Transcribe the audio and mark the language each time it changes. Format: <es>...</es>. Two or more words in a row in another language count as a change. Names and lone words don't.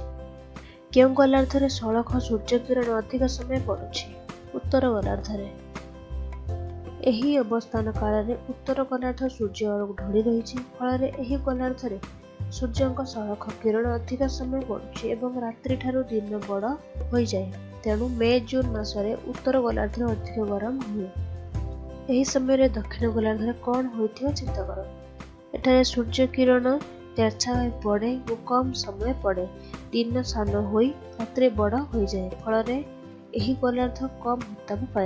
<or>କେଉଁ ଗୋଲାର୍ଦ୍ଧରେ ସଳଖ ସୂର୍ଯ୍ୟ କିରଣ ଅଧିକ ସମୟ ପଡ଼ୁଛି? ଉତ୍ତର ଗୋଲାର୍ଦ୍ଧରେ। ଏହି ଅବସ୍ଥାନ କାଳରେ ଉତ୍ତର ଗୋଲାର୍ଦ୍ଧ ସୂର୍ଯ୍ୟ ଆଡ଼କୁ ଢଳି ରହିଛି। ଫଳରେ ଏହି ଗୋଲାର୍ଦ୍ଧରେ ସୂର୍ଯ୍ୟଙ୍କ ସଳଖ କିରଣ ଅଧିକ ସମୟ ପଡ଼ୁଛି ଏବଂ ରାତ୍ରି ଠାରୁ ଦିନ ବଡ଼ ହୋଇଯାଏ। ତେଣୁ ମେ ଜୁନ ମାସରେ ଉତ୍ତର ଗୋଲାର୍ଦ୍ଧରେ ଅଧିକ ଗରମ ହୁଏ। ଏହି ସମୟରେ ଦକ୍ଷିଣ ଗୋଲାର୍ଧରେ କ'ଣ ହୋଇଥିବ ଚିନ୍ତା କର। ଏଠାରେ ସୂର୍ଯ୍ୟ କିରଣ ତେରଛା ହୋଇ ପଡ଼େ ଓ କମ୍ ସମୟ ପଡ଼େ। ଦିନ ସାନ ହୋଇ ରାତ୍ରି ବଡ଼ ହୋଇଯାଏ, ଫଳରେ ଏହି ଗୋଲାର୍ଧ କମ୍ ଉତ୍ତାପ ପାଏ।</or>